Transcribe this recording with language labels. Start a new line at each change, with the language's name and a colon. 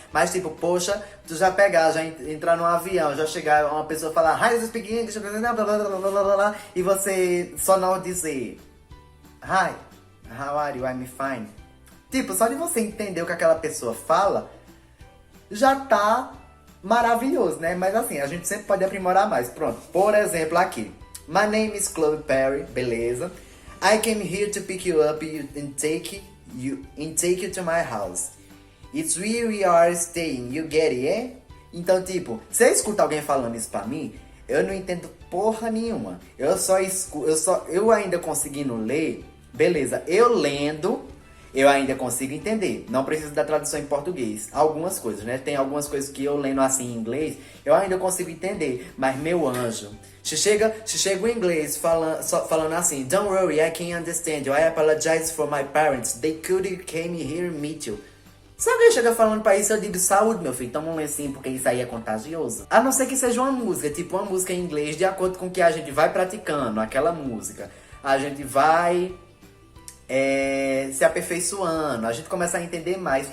Portuguese: Mas tipo, poxa, tu já pegar, já entrar num avião, já chegar uma pessoa falar Hi, you speak English, blá, blá, blá, blá, blá, blá, e você só não dizer Hi, how are you? I'm fine. Tipo, só de você entender o que aquela pessoa fala, já tá maravilhoso, né? Mas assim, a gente sempre pode aprimorar mais. Pronto, por exemplo aqui, My name is Chloe Perry, beleza?
English: I came here to pick you up and take you to my house. It's where we are staying, you get it, eh?
Portuguese: Então, tipo, se eu escuto alguém falando isso pra mim, eu não entendo porra nenhuma. Eu ainda conseguindo ler, beleza, eu lendo, eu ainda consigo entender. Não preciso da tradução em português. Algumas coisas, né? Tem algumas coisas que eu lendo assim em inglês, eu ainda consigo entender. Mas, meu anjo, se chega o inglês falando assim, Don't worry, I can understand you.
English: I apologize for my parents. They could came here and meet you.
Portuguese: Se alguém chega falando pra isso, eu digo, saúde, meu filho, toma um lencinho, porque isso aí é contagioso. A não ser que seja uma música, tipo uma música em inglês, de acordo com o que a gente vai praticando, aquela música. A gente vai se aperfeiçoando, a gente começa a entender mais.